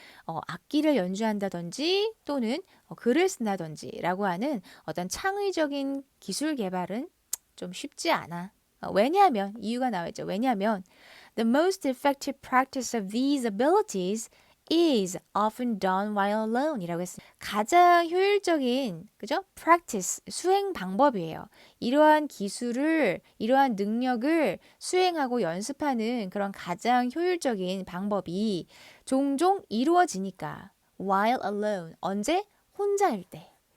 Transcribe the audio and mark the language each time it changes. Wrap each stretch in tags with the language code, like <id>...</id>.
<ko>악기를 연주한다든지 또는 글을 쓴다든지 라고 하는 어떤 창의적인 기술 개발은 좀 쉽지 않아. 왜냐하면 이유가 나와있죠. 왜냐하면</ko> <en>the most effective practice of these abilities is often done while alone</en> <ko>이라고 했습니다. 가장 효율적인 그죠? practice 수행 방법이에요. 이러한 기술을 이러한 능력을 수행하고 연습하는 그런 가장 효율적인 방법이 종종 이루어지니까</ko> <en>while alone</en> <ko>언제? 혼자일 때.</ko>